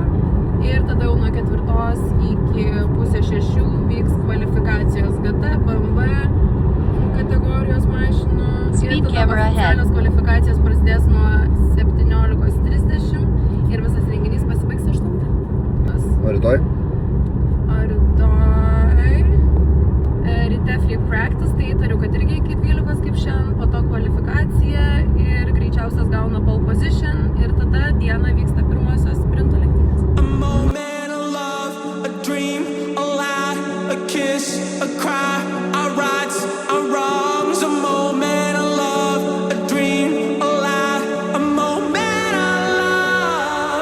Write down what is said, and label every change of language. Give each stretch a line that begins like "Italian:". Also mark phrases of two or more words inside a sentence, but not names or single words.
Lithuanian: Ir tada jau nuo 4 iki pusės 6 vyks kvalifikacijos GT, BMW kategorijos mašinų. Ir tada oficialios kvalifikacijos prasidės nuo 17:30 ir visas renginys pasibaigs 8. O rytoj?
English: Ryte free practice,
Lithuanian: tai įtariu, kad irgi iki 12 kaip šiandien, po to kvalifikacija ir greičiausias gauna
English: pole position
Lithuanian: ir tada dieną vyksta pirmosios sprinto lenktynės.
English: A moment of love, a dream, a lie, a kiss, a cry, our rights, our wrongs, a moment of love, a dream, a lie, a moment of love.